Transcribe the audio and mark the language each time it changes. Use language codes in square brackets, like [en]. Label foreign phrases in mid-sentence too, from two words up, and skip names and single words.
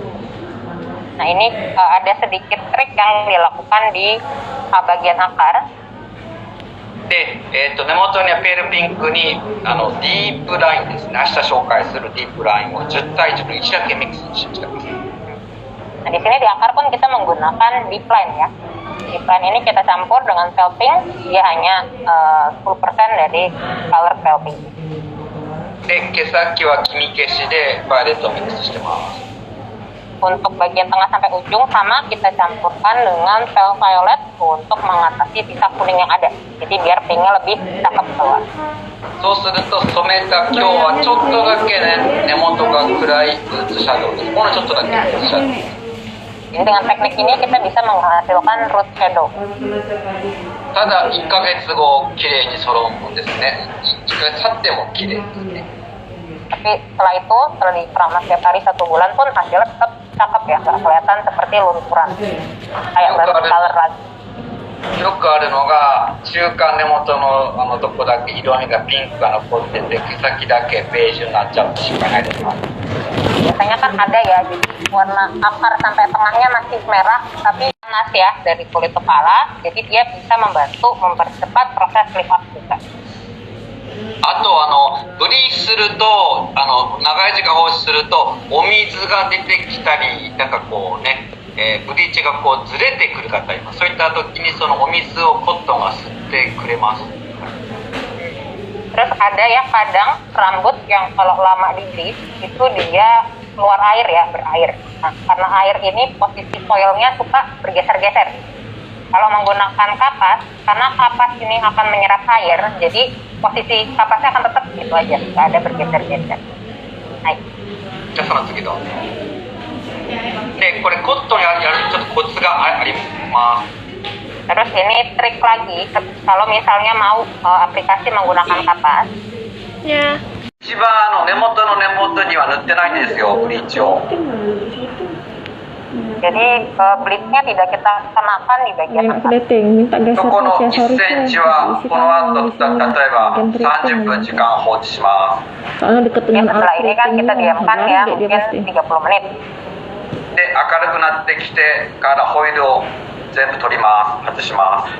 [id] Nah ini ada sedikit trik yang dilakukan di bagian akar. [ja] で、根元にはペールピンクにディープラインですね。明日紹介するディープラインを10対10の1だけミックスしてます。 [id] Nah di sini di akar pun kita menggunakan [en] deep line [id] ya. [en] Deep line [id] ini kita campur dengan [en] pale pink, [id] dia hanya 10% dari color pale pink. [ja] で、毛先は黄身消しでバイオレットをミックスしてます。 [id] Untuk bagian tengah sampai ujung sama kita campurkan dengan [en] pale violet [id] untuk mengatasi sisa kuning yang ada. Jadi biar pinknya lebih cakep keluar. [ja] そうすると染めた今日はちょっとだけね、根元が暗いルーツシャドウです。このちょっとだけルーツシャドウ。 [id] Jadi dengan teknik ini kita bisa menghasilkan [en] root shadow. [ja] ただ1ヶ月後綺麗に揃うんですね。1ヶ月経っても綺麗ですね。 [id] Tapi setelah itu, setelah dikeramat tiap hari 1 bulan pun hasilnya tetap cakep ya, nggak kelihatan seperti lunturan. Kayak baru color lagi. [ja] よくあるのが中間根元のとこだけ色味がピンクが残ってて毛先だけベージュになっちゃうと失敗ないですか？ [id] Biasanya kan ada ya, jadi warna akar sampai tengahnya masih merah, tapi panas ya dari kulit kepala, jadi dia bisa membantu mempercepat proses [en] lift up [id] juga. [ja] あとブリーチすると長い時間放置するとお水が出てきたりなんかこうね、ブリーチがこうずれてくる方います。そういった時にそのお水をコットンが吸ってくれます。 [id] Terus ada ya kadang rambut yang kalau lama di bleach itu dia keluar air ya, berair. Nah, karena air ini posisi foilnya suka bergeser-geser. Kalau menggunakan kapas, karena kapas ini akan menyerap air, jadi posisi kapasnya akan tetap gitu aja, nggak ada bergeser-geser. Nah, [ja] じゃあその次どうぞ。でこれコットンやるちょっとコツがあります。 [id] terus ini trik lagi, kalau misalnya mau aplikasi menggunakan kapas, Ya. [ja] 一番根元の根元には塗ってないんですよブリーチを。 [id] jadi bleachnya tidak kita kenakan di bagian Enak atas. keliting, minta [ja] そ [id] geser [ja] この [id] aja [ja] 1 sorry センチはこの後例えば30分時間放置します。 [id] Soalnya deket Jadi dengan setelah ini kan kita diamkan ya dia mungkin pasti. 30 menit. [ja] で明るくなってきてからホイールを全部取ります。外します。